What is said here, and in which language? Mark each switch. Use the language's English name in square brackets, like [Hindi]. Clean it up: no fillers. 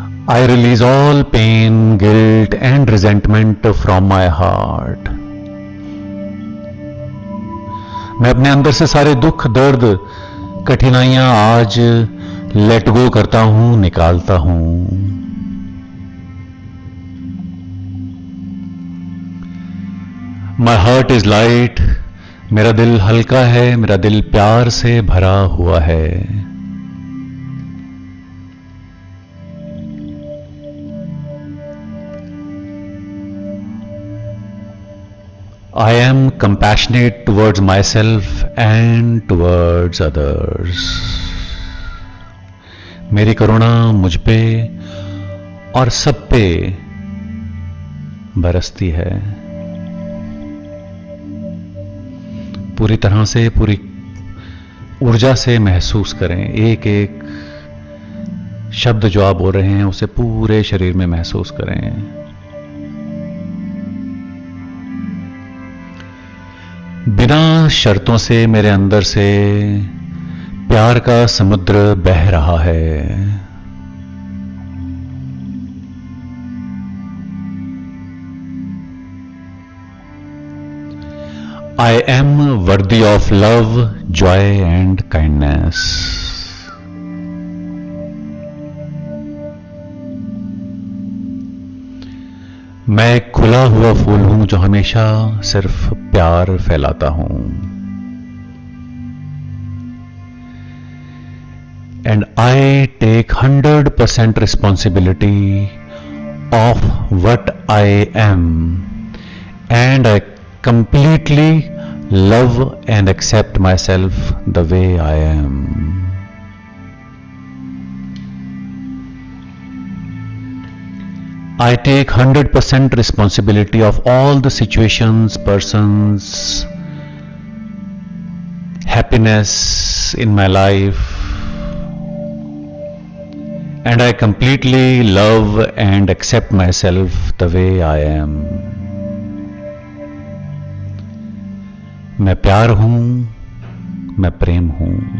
[English] I release all pain, guilt and resentment from my heart. [Hindi] मैं अपने अंदर से सारे दुख, दर्द, कठिनाइयां आज लेट गो करता हूं, निकालता हूं। [English] my heart is light, [Hindi] मेरा दिल हल्का है, मेरा दिल प्यार से भरा हुआ है। [English] I am compassionate towards myself and towards others. [Hindi] मेरी करुणा मुझ पे और सब पे बरसती है। पूरी तरह से, पूरी ऊर्जा से महसूस करें। एक एक शब्द जो आप बोल रहे हैं उसे पूरे शरीर में महसूस करें। बिना शर्तों से मेरे अंदर से प्यार का समुद्र बह रहा है। [English] I am worthy of love, joy and kindness. [Hindi] मैं खुला हुआ फूल हूं जो हमेशा सिर्फ प्यार फैलाता हूं। [English] and I take 100% responsibility of what I am, and I completely love and accept myself the way I am. I take 100% responsibility of all the situations, persons, happiness in my life, and I completely love and accept myself the way I am. [Hindi] मैं प्यार हूं, मैं प्रेम हूं।